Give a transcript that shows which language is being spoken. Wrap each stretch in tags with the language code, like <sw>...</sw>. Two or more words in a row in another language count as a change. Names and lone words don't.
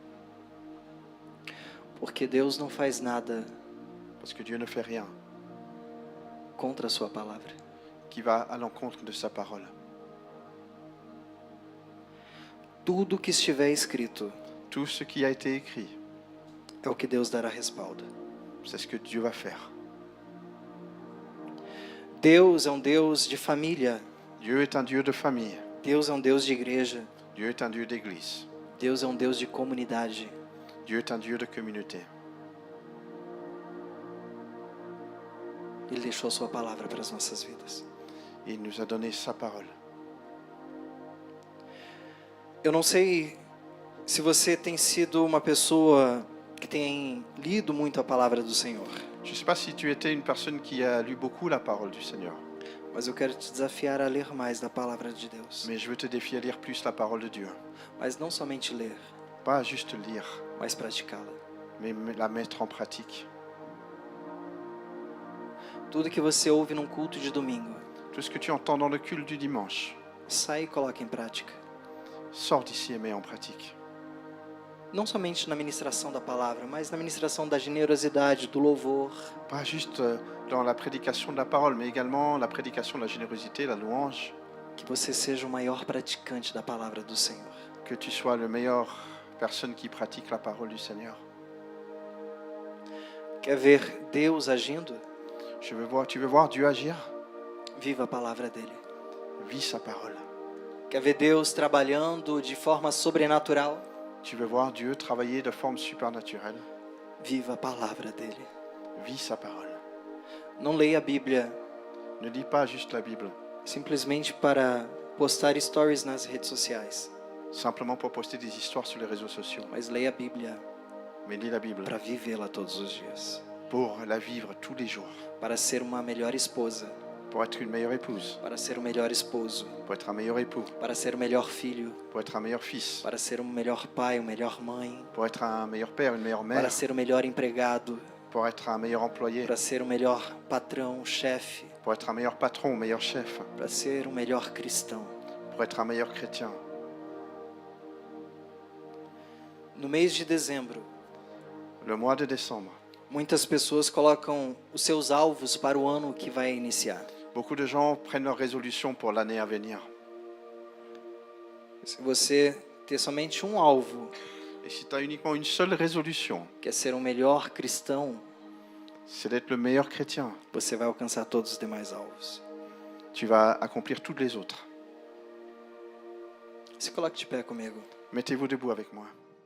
<pt>Porque Deus não faz nada</pt> <fr>Parce que Dieu ne fait rien</fr> <pt>contra a sua palavra.</pt> <fr>qui va à l'encontre de sa parole.</fr> <pt>Tudo que estiver escrito</pt> <fr>Tout ce qui a été écrit,</fr> <pt>é o que Deus dará respaldo.</pt> <fr>c'est ce que Dieu va faire.</fr> <pt>Deus é um Deus de família.</pt> <fr>Dieu est un Dieu de famille.</fr> <pt>Deus é um Deus de igreja.</pt> <fr>Dieu est un Dieu d'église.</fr> <pt>Deus é um Deus de comunidade.</pt> <fr>Dieu est un Dieu de communauté.</fr> <pt>Ele deixou a sua palavra para as nossas vidas.</pt> <fr>Il nous a donné sa parole.</fr> <pt>Eu não sei se você tem sido uma pessoa que tem lido muito a palavra do Senhor,</pt> <fr>Je ne sais pas si tu étais une personne qui a lu beaucoup la parole du Seigneur,</fr> <pt>mas eu quero te desafiar a ler mais da palavra de Deus.</pt> <fr>mais je veux te défier à lire plus la parole de Dieu.</fr> <pt>Mas não somente ler,</pt> <fr>Pas juste lire,</fr> <pt>mas praticá-la.</pt> <fr>mais la mettre en pratique.</fr> <pt>Tudo que você ouve num culto de domingo,</pt> <fr>Tout ce que tu entends dans le culte du dimanche,</fr> <pt>sai e coloca em prática.</pt> <fr>sors d'ici et mets en pratique.</fr> <pt>Não somente na ministração da palavra, mas na ministração da generosidade, do louvor.</pt> <fr>Pas juste dans la prédication de la parole, mais également la prédication de la générosité, la louange.</fr> <pt>Que você seja o maior praticante da palavra do Senhor.</pt> <fr>Que tu sois la meilleure personne qui pratique la parole du Seigneur.</fr> <pt>Quer ver Deus agindo?</pt> <fr>Tu veux voir Dieu agir?</fr> <pt>Viva a palavra dele.</pt> <fr>Vis sa parole.</fr> <pt>Quer ver Deus trabalhando de forma sobrenatural?</pt> <fr>Tu veux voir Dieu travailler de forme supernaturelle?</fr> <pt>Viva a palavra dele.</pt> <fr>Vis sa parole.</fr> <pt>Não leia a Bíblia</pt> <fr>Ne lis pas juste la Bible,</fr> <pt>simplesmente para postar stories nas redes sociais,</pt> <fr>simplement pour poster des histoires sur les réseaux sociaux.</fr> <pt>mas leia a Bíblia</pt> <fr>Mais lis la Bible</fr> <pt>para vivê-la todos os dias.</pt> <fr>pour la vivre tous les jours,</fr> <pt>para ser uma melhor esposa,</pt> <fr>pour être une meilleure épouse,</fr> <pt>para ser um melhor esposo,</pt> <fr>pour être un meilleur époux,</fr> <pt>para ser o melhor filho,</pt> <fr>pour être un meilleur fils,</fr> <pt>para ser um melhor pai, uma melhor mãe,</pt> <fr>pour être un meilleur père, une meilleure</fr> <pt>para</pt> <fr>mère,</fr> <pt>ser o melhor empregado,</pt> <fr>pour être un meilleur employé,</fr> <pt>para ser o melhor patrão, chefe,</pt> <fr>pour être un meilleur patron, un meilleur chef,</fr> <pt>para ser um melhor cristão.</pt> <fr>pour être un meilleur chrétien.</fr> <pt>No mês de dezembro,</pt> <fr>Le mois de décembre,</fr> <pt>muitas pessoas colocam os seus alvos para o ano que vai iniciar.</pt> <fr>beaucoup de gens prennent leurs résolutions pour l'année à venir.</fr> <pt>Se você ter somente um alvo,</pt> <fr>Et si tu as uniquement une seule résolution,</fr> <pt>que é ser um melhor cristão,</pt> <fr>c'est d'être le meilleur chrétien,</fr> <pt>você vai alcançar todos os demais alvos.</pt> <fr>tu vas accomplir toutes les autres.</fr> <pt>Se coloque de pé comigo.</pt> <fr>Mettez-vous debout avec moi.</fr>